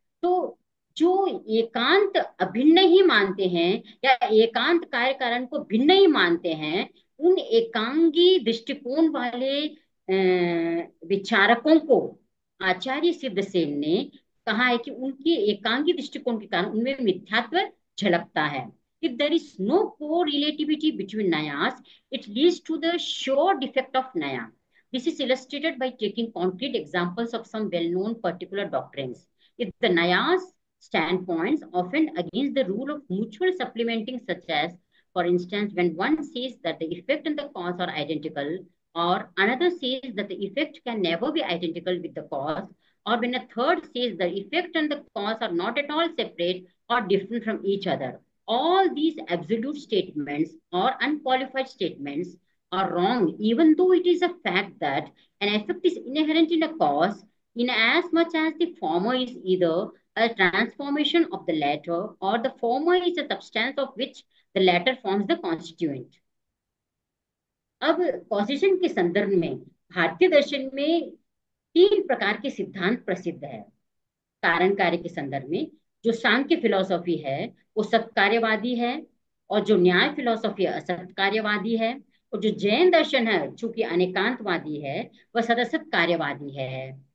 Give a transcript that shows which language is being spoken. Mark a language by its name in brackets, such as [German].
[Hindi] तो जो एकांत अभिन्न ही मानते हैं या एकांत कार्य कारण को भिन्न ही मानते हैं, उन एकांगी दृष्टिकोण वाले विचारकों को आचार्य सिद्ध सेन ने कहा है कि उनके एकांगी दृष्टिकोण के कारण उनमें मिथ्यात्व झलकता है। [English] If there is no correlativity between Nayas, it leads to the sure defect of Naya. This is illustrated by taking concrete examples of some well-known particular doctrines. If the Nayas standpoints offend against the rule of mutual supplementing, such as, for instance, when one says that the effect and the cause are identical, or another says that the effect can never be identical with the cause, or when a third says the effect and the cause are not at all separate or different from each other, all these absolute statements or unqualified statements are wrong, even though it is a fact that an effect is inherent in a cause, in as much as the former is either a transformation of the latter or the former is a substance of which the latter forms the constituent. [Hindi] अब कॉसेशन के संदर्भ में भारतीय दर्शन में तीन प्रकार के सिद्धांत प्रसिद्ध है। कारण कार्य के संदर्भ में जो सांख्य फिलॉसफी है वो सत्कार्यवादी है, और जो न्याय फिलॉसफी असत्कार्यवादी है, और जो जैन दर्शन है चूंकि अनेकांतवादी है वह सदसत कार्यवादी है।